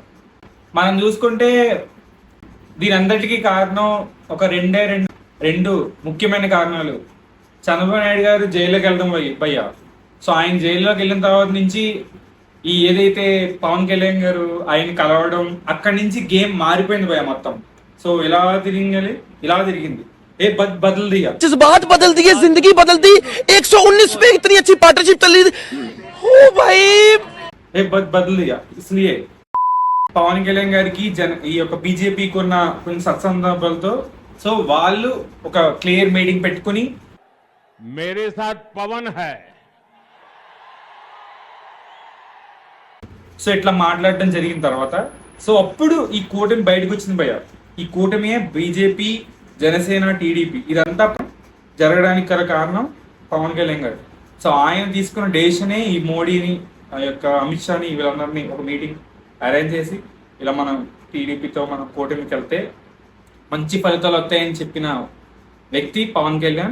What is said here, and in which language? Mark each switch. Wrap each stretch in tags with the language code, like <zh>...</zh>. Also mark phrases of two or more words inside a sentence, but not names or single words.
<te>మనం చూసుకుంటే దీని అందరికీ కారణం ఒక రెండు ముఖ్యమైన కారణాలు. చంద్రబాబు నాయుడు గారు జైల్లోకి వెళ్ళడం భయ్య. సో ఆయన జైల్లోకి వెళ్ళిన తర్వాత నుంచి ఈ ఏదైతే పవన్ కళ్యాణ్ గారు ఆయన కలవడం, అక్కడి నుంచి గేమ్ మారిపోయింది భయ్య మొత్తం. సో ఇలా తిరిగింది.</te> <hi>ये बदल दिया, जज्बात बदल दिए, जिंदगी बदल दी। 119 में इतनी अच्छी पार्टनरशिप चल रही हो भाई, ये बदल दिया.</hi> <te>ఇస్లియే పవన్ కళ్యాణ్ గారికి ఈ యొక్క బీజేపీకి ఉన్న కొన్ని సత్సందర్భాలతో సో వాళ్ళు ఒక క్లియర్ మీటింగ్ పెట్టుకుని</te> <hi>मेरे साथ पवन है,</hi> <te>సో ఇట్లా మాట్లాడడం జరిగిన తర్వాత సో అప్పుడు ఈ కూటమి బయటకు వచ్చింది భయ్య. ఈ కూటమి బీజేపీ, జనసేన, టీడీపీ ఇదంతా జరగడానికి గల కారణం పవన్ కళ్యాణ్ గారు. సో ఆయన తీసుకున్న డెసిషనే ఈ మోడీని, ఆ యొక్క అమిత్ షాని, వీళ్ళందరినీ ఒక</te> <en>meeting arrange</en> <te>చేసి ఇలా మనం టీడీపీతో మనం కూటమికి వెళ్తే మంచి ఫలితాలు వస్తాయని చెప్పిన వ్యక్తి పవన్ కళ్యాణ్.</te>